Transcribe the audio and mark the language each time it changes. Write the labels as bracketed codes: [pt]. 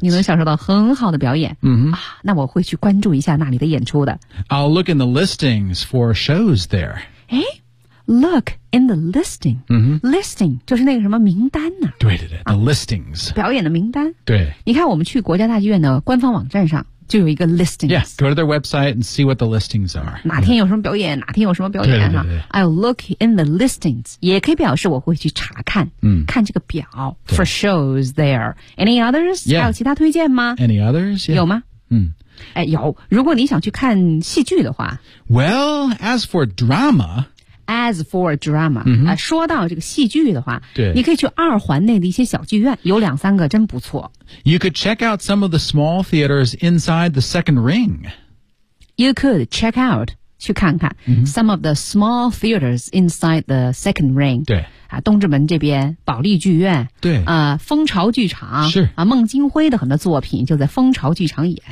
[zh] 你能享受到很好的表演。那我会去关注一下那里的演出的。 [en] I'll look in the listings for shows there. Look in the listing. [zh] Listing 就是那个什么名单呢、啊、对对对 [en] the listings. [zh] 表演的名单。对。你看我们去国家大剧院的官方网站上就有一个 listings. [en] Yeah, go to their website and see what the listings are. [zh] 哪天有什么表演、 [en] yeah. [zh] 哪天有什么表演、啊、对对对对 [en] I'll look in the listings. [zh] 也可以表示我会去查看、看这个表 [en] for shows there. Any others?、 Yeah. [zh] 还有其他推荐吗 [en] Any others?、Yeah. [zh] 有吗哎有。如果你想去看戏剧的话。 [en] Well, as for drama,、 [zh] 说到这个戏剧的话对你可以去二环内的一些小剧院有两三个真不错。 [en] You could check out some of the small theaters inside the second ring. You could check out, [zh] 去看看、 [en] some of the small theaters inside the second ring. [zh] 对。啊、东直门这边保利剧院对、蜂巢剧场是、孟京辉的很多作品就在蜂巢剧场演。